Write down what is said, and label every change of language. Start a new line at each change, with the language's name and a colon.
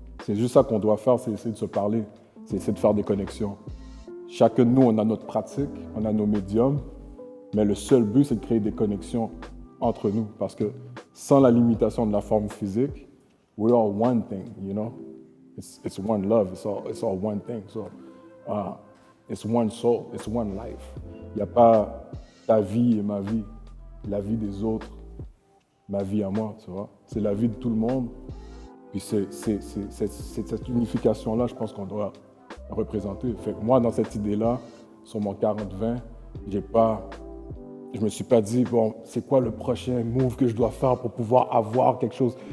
French: C'est juste ça qu'on doit faire, c'est essayer de se parler, c'est essayer de faire des connexions. Chacun de nous, on a notre pratique, on a nos médiums, mais le seul but, c'est de créer des connexions entre nous. Parce que sans la limitation de la forme physique,
English: we're all one thing, you know. It's one love, it's all one thing. So, it's one soul, it's one life.
French: Il n'y a pas ta vie et ma vie, la vie des autres, ma vie à moi, tu vois. C'est la vie de tout le monde. Puis c'est cette unification-là, je pense qu'on doit représenter. Fait que moi, dans cette idée-là, sur mon 40-20, je me suis pas dit, bon, c'est quoi le prochain move que je dois faire pour pouvoir avoir quelque chose.